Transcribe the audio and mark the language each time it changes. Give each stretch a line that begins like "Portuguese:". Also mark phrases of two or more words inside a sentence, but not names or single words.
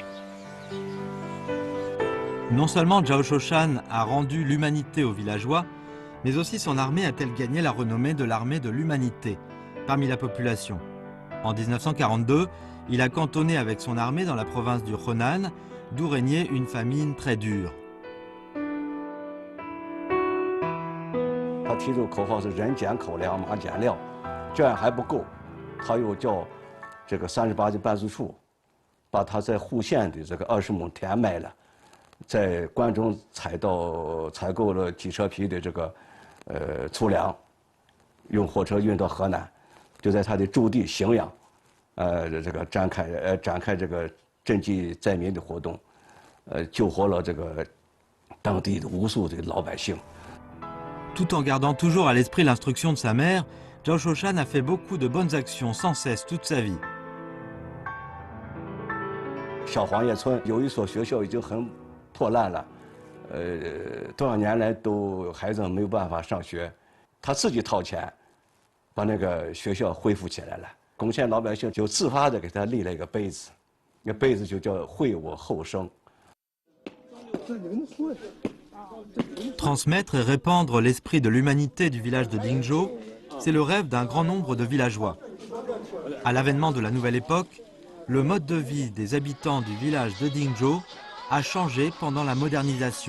French: Non seulement Zhao Shoshan a rendu l'humanité aux villageois, mais aussi son armée a-t-elle gagné la renommée de l'armée de l'humanité parmi la population. En 1942, il a cantonné avec son armée dans la province du Henan, d'où régnait une famine très dure.
Chinese: 提出口号是人减口粮，马减料，这样还不够，他又叫这个38级办事处把他在户县的这个20亩田卖了，在关中采购了几车皮的这个粗粮，用火车运到河南，就在他的驻地荥阳，这个展开这个赈济灾民的活动，救活了这个当地的无数的老百姓。
French: Tout en gardant toujours à l'esprit l'instruction de sa mère, Zhao Shoshan a fait beaucoup de bonnes actions sans cesse toute sa vie.
Chinese: 小黄叶村有一所学校已经很破烂了，多少年来都孩子没有办法上学，他自己掏钱把那个学校恢复起来了。巩县老百姓就自发的给他立了一个碑字，那碑字就叫“惠我后生”。
French: Transmettre et répandre l'esprit de l'humanité du village de Dingzhou, c'est le rêve d'un grand nombre de villageois. À l'avènement de la nouvelle époque, le mode de vie des habitants du village de Dingzhou a changé pendant la modernisation.